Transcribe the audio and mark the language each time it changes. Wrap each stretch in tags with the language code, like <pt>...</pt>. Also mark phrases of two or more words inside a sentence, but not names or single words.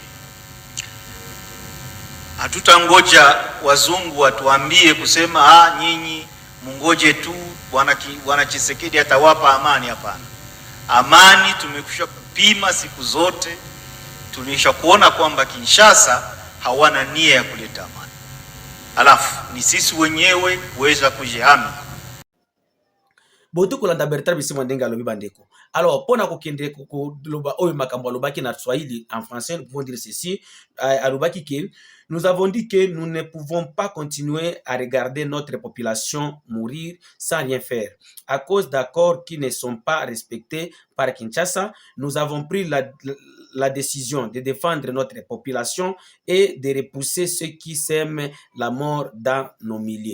<sw>Hatutangoja wazungu watuambie kusema nyinyi mungoje tu Bwana Tshisekedi atawapa amani. Hapana. Amani tumekwisha kupima siku zote, tulisha kuona kwamba Kinshasa hawana nia ya kuleta amani. Alafu ni sisi wenyewe kuweza kujihami.</sw> <ln>Boto kolanda Bertrand Bisimwa ndenge alobi bandeko.</ln> <fr>Alors</fr> <ln>pona kokende koloba oyo makambo alobaki na Swahili</ln> <fr>en français, nous pouvons dire ceci, alobaki que nous avons dit que nous ne pouvons pas continuer à regarder notre population mourir sans rien faire. À cause d'accords qui ne sont pas respectés par Kinshasa, nous avons pris la décision de défendre notre population et de repousser ceux qui sèment la mort dans nos milieux.</fr>